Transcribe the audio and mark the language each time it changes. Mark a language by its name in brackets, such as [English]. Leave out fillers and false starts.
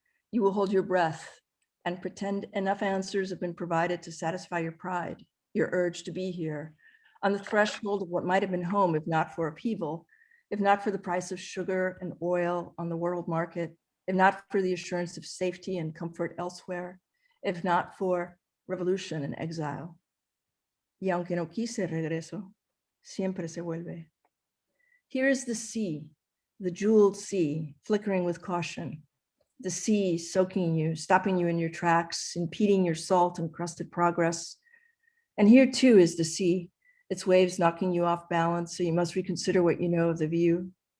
[English] You will hold your breath and pretend enough answers have been provided to satisfy your pride, your urge to be here, on the threshold of what might have been home if not for upheaval, if not for the price of sugar and oil on the world market, if not for the assurance of safety and comfort elsewhere, if not for revolution and exile. [Spanish] Y aunque no quise regreso, siempre se vuelve. [English] Here is the sea, the jeweled sea, flickering with caution. The sea soaking you, stopping you in your tracks, impeding your salt-encrusted progress. And here too is the sea, its waves knocking you off balance, so you must reconsider what you know of the view.